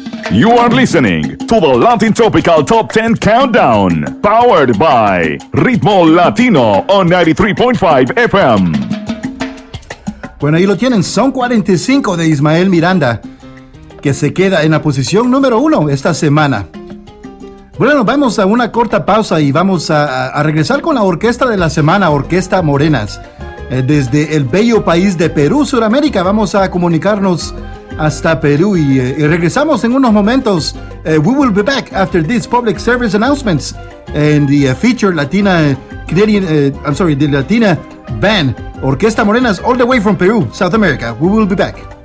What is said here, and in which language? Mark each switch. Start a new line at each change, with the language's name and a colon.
English: You are listening to the Latin Tropical Top 10 Countdown, powered by Ritmo Latino on 93.5 FM.
Spanish: Bueno, ahí lo tienen, son 45 de Ismael Miranda, que se queda en la posición número uno esta semana. Bueno, vamos a una corta pausa y vamos a regresar con la orquesta de la semana, Orquesta Morenas. Desde el bello país de Perú, Sudamérica, vamos a comunicarnos hasta Perú y regresamos en unos momentos.
English: We will be back after these public service announcements and the feature Latina Canadian, I'm sorry, the Latina band, Orquesta Morenas, all the way from Peru, South America. We will be back.